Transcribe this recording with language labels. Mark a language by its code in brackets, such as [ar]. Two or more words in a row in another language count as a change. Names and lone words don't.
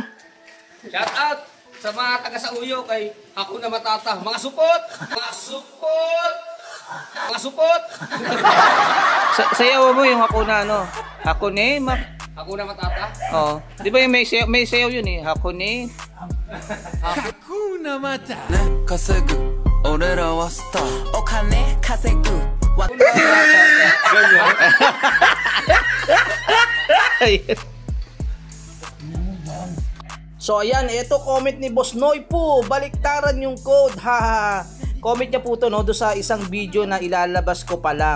[tl] Shout out sa mga taga sa Uyo kay Hakuna Matata. Mga supot! Mga supot! Mga supot! Sayaw mo yung Hakuna ano? Hakune Hakuna Matata. Oh, di ba yung may sayaw yun eh? Hakune. Hakuna Matata. [ja] 稼ぐ俺らはスターお金稼ぐ [tl] So ayan, ito comment ni Boss Noy po. Baliktaran yung code. Haha. Comment niya po to no do sa isang video na ilalabas ko pa lang.